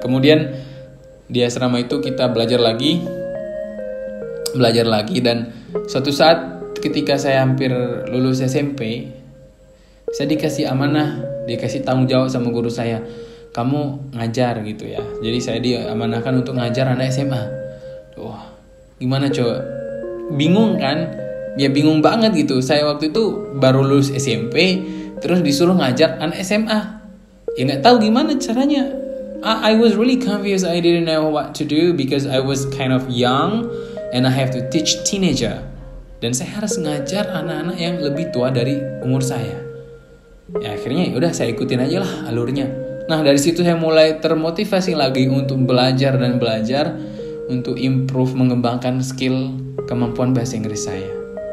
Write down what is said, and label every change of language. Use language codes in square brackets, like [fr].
[id] Kemudian di asrama itu kita belajar lagi, dan suatu saat ketika saya hampir lulus SMP, saya dikasih amanah, dikasih tanggung jawab sama guru saya, kamu ngajar gitu ya. Jadi saya diamanahkan untuk ngajar anak SMA. Wah, gimana coba? Bingung kan? Ya bingung banget gitu. Saya waktu itu baru lulus SMP, terus disuruh ngajar anak SMA. Ya nggak tahu gimana caranya. [en] I was really confused. I didn't know what to do because I was kind of young and I have to teach teenager. [id] Dan saya harus ngajar anak-anak yang lebih tua dari umur saya. Ya akhirnya udah saya ikutin aja lah alurnya. Nah dari situ saya mulai termotivasi lagi untuk belajar untuk improve, mengembangkan skill kemampuan bahasa Inggris saya.